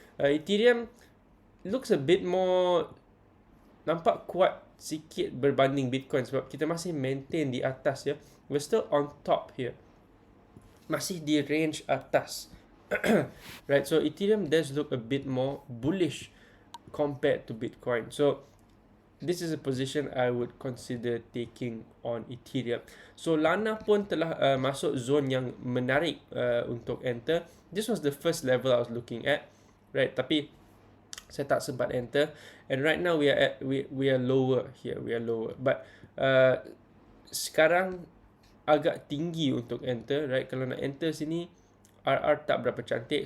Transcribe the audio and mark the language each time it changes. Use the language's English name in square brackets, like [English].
[English] Ethereum looks a bit more, [Malay] nampak kuat sikit berbanding Bitcoin sebab kita masih maintain di atas ya. [English] We're still on top here. [Malay] Masih di range atas. [English] Right, so Ethereum does look a bit more bullish compared to Bitcoin. So this is a position I would consider taking on Ethereum. [Malay] So Lana pun telah masuk zone yang menarik untuk enter. [English] This was the first level I was looking at, right? [Malay] Tapi saya tak sempat enter, [English] and right now we are lower here. We are lower, but [Malay] sekarang agak tinggi untuk enter, [English] right? [Malay] Kalau nak enter sini, RR tak berapa cantik.